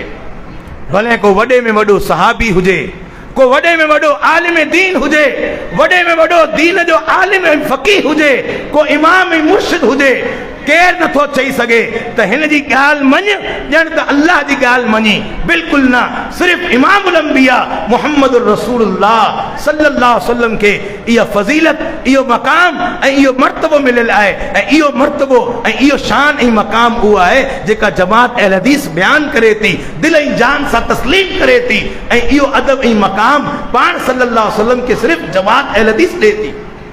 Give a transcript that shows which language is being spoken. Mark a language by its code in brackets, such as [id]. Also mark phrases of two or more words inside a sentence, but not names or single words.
[sd] भले को वॾे में वॾो सहाबी हुजे, को वॾे में वॾो आलिम दीन हुजे, वॾे में वॾो दीन जो आलिम ऐं फ़क़ीह हुजे, को इमाम ऐं मुर्शिद हुजे, केर नथो चई सघे त हिन जी ॻाल्हि मञ ॼण त अल्लाह जी ॻाल्हि मञी। बिल्कुलु न, सिर्फ़ इमामुल अंबिया मुहम्मद रसूलुल्लाह [ar] صلى الله عليه وسلم [sd] खे इहा फज़ीलत, इहो मक़ाम ऐं इहो मर्तबो मिलियल आहे। ऐं इहो मर्तबो ऐं इहो शान ऐं मक़ाम उहो आहे जेका जमात अहल हदीस बयान करे थी, दिल ऐं जान सां तस्लीम करे थी। ऐं इहो अदब ऐं मक़ाम पाण [ar] صلى الله عليه وسلم [sd] खे सिर्फ़ जमात अहल हदीस ॾिए थी।